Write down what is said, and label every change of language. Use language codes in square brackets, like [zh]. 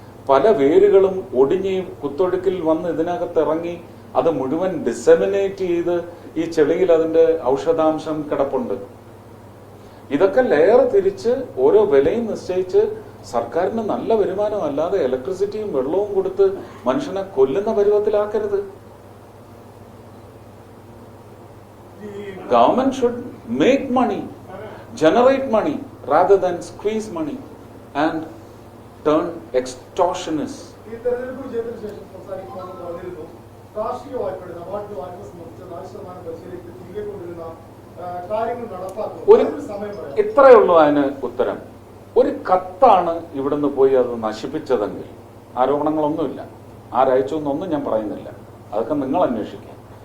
[ml] പല വേരുകളും ഒടിഞ്ഞ് കുത്തൊഴുക്കിൽ വന്ന് ഇതിനകത്ത് ഇറങ്ങി അത് മുഴുവൻ ഡിസെമിനേറ്റ് ചെയ്ത് ഈ ചെളിയിൽ അതിന്റെ ഔഷധാംശം കിടപ്പുണ്ട്. ഇതൊക്കെ ലെയർ തിരിച്ച് ഓരോ വിലയും നിശ്ചയിച്ച് സർക്കാരിന് നല്ല വരുമാനം, അല്ലാതെ ഇലക്ട്രിസിറ്റിയും വെള്ളവും കൊടുത്ത് മനുഷ്യനെ കൊല്ലുന്ന പരുവത്തിലാക്കരുത്. [en] Government should make money, generate money rather than squeeze money and turn extortionists. [ml] ഈ തെരഞ്ഞെടുപ്പ് വിജയത്തിന് ശേഷം സംസാരിക്കുമ്പോൾ പറഞ്ഞിരുന്നു കാർഷിക വായ്പയുടെ നബാർഡ് വായ്പ സംബന്ധിച്ച 4% പരിശീലിക്ക് തിരികെ കൊണ്ടിരുന്ന കാര്യങ്ങൾ നടപ്പാക്കുന്നു. സമയം പറയാം. ഇത്രയേ ഉള്ളൂ അതിന് ഉത്തരം. ഒരു കത്താണ് ഇവിടുന്ന് പോയി അത് നശിപ്പിച്ചതെങ്കിൽ ആരോപണങ്ങളൊന്നുമില്ല. ആരയച്ചു എന്നൊന്നും ഞാൻ പറയുന്നില്ല, അതൊക്കെ നിങ്ങൾ അന്വേഷിക്കാം.